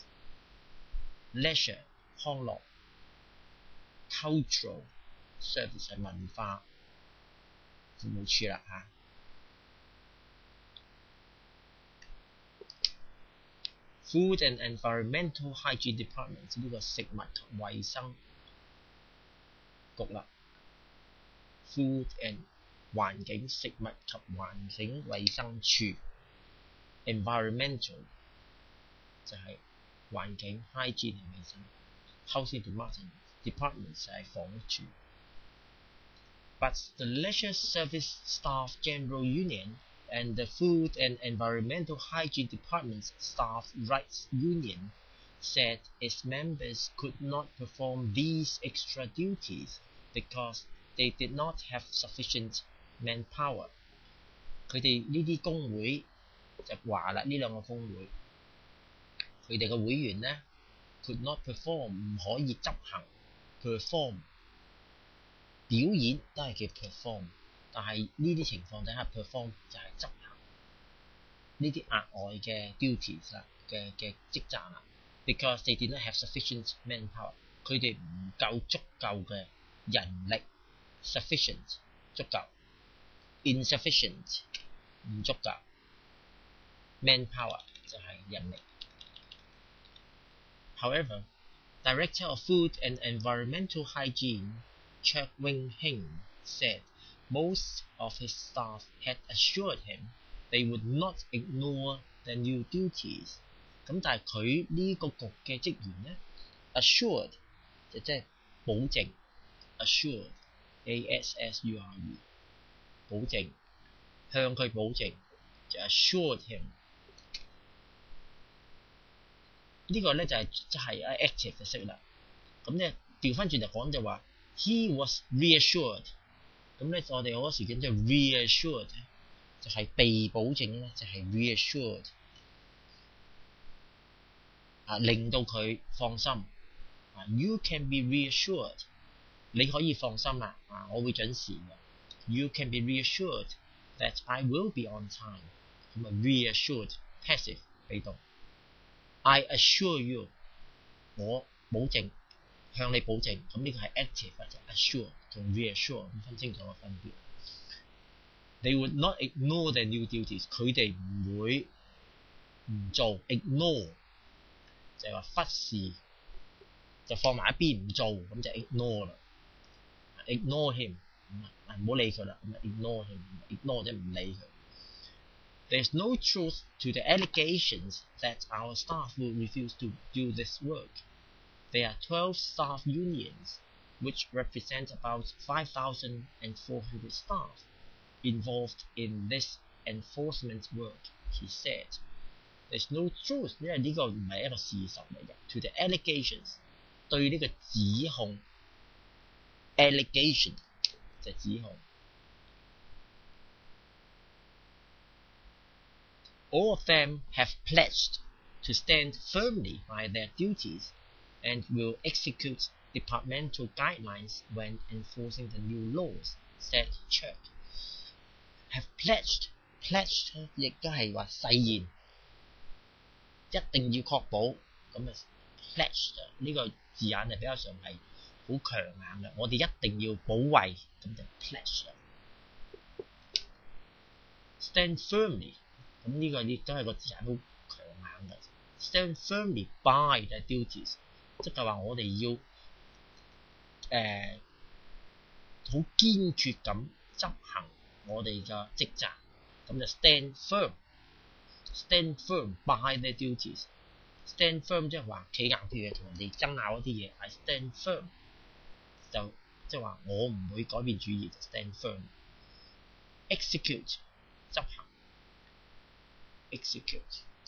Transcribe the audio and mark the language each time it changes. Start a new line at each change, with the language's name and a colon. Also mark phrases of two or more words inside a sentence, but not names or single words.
Cantonese: Leisure 康樂 Cultural Service 係文化服務處啦嚇。Food and Environmental Hygiene Department 呢個食物及衛生局啦。Food and 環境食物及環境衛生處
English: Environmental
Cantonese: 就係環境
English: Hygiene
Cantonese: 係衛生
English: Housing Department
Cantonese: 就係房屋處。
English: But the Leisure Service Staff General Union and the Food and Environmental Hygiene Department's Staff Rights Union said its members could not perform these extra duties because they did not have sufficient manpower。
Cantonese: 佢哋呢啲工會就話啦，呢兩個工會佢哋嘅會員呢
English: could not perform
Cantonese: 唔可以執行 perform 表演都係叫 perform。但係呢啲情況底下 perform 就係執行呢啲額外嘅 duties 啦嘅職責啦。
English: Because they did not have sufficient manpower，
Cantonese: 佢哋唔夠足夠嘅人力
English: ，sufficient 足夠 ，insufficient
Cantonese: 唔足夠
English: ，manpower
Cantonese: 就係人力。
English: However, Director of Food and Environmental Hygiene Cheuk Wing Hing said most of his staff had assured him they would not ignore the new duties。
Cantonese: 咁但係佢呢個局嘅職員呢 assured 就即係保證 assured A-S-S-U-R-E 保證向佢保證就
English: assured him。
Cantonese: 呢個呢就係active 嘅式啦。咁呢調翻轉就講就話
English: he was reassured。
Cantonese: 咁呢我哋好多時見就 reassured 就係被保證呢就係 reassured。令到佢放心。
English: You can be reassured，
Cantonese: 你可以放心啦，我會準時嘅。
English: You can be reassured that I will be on time。
Cantonese: 咁啊 reassured passive 被動。
English: I assure you，
Cantonese: 我保證，向你保證。咁呢個係 active 或者 assure 同 reassure 咁分清楚個分別。
English: They would not ignore their new duties，
Cantonese: 佢哋唔會唔做 ignore 就係話忽視，就放埋一邊唔做，咁就 ignore 啦。
English: ignore him，
Cantonese: 唔好理佢啦，咁
English: ignore him，ignore
Cantonese: 即係唔理佢。
English: There's no truth to the allegations that our staff will refuse to do this work. There are 12 staff unions, which represent about 5,400 staff involved in this enforcement work, he said. There's no truth，
Cantonese: 因為呢個唔係一個事實嚟嘅。
English: To the allegations，對呢個指控 ，allegation 就係指控。All of them have pledged to stand firmly by their duties and will execute departmental guidelines when enforcing the new laws, said Church. Have pledged
Cantonese: 亦都係話誓言，一定要確保咁啊 pledged 呢個字眼係比較上係好強硬嘅，我哋一定要保衞，咁就
English: pledged。Stand firmly，
Cantonese: 咁呢個亦都係個字眼好強硬嘅。
English: Stand firmly by the duties，
Cantonese: 即係話我哋要好堅決咁執行我哋嘅職責，咁就
English: stand firm。 Stand firm by their duties。 Stand firm
Cantonese: 即係話企硬，譬如同人哋爭拗一啲嘢 ，
English: I stand firm
Cantonese: 就即係話我唔會改變主意，就
English: stand firm。
Cantonese: Execute 執行 ，execute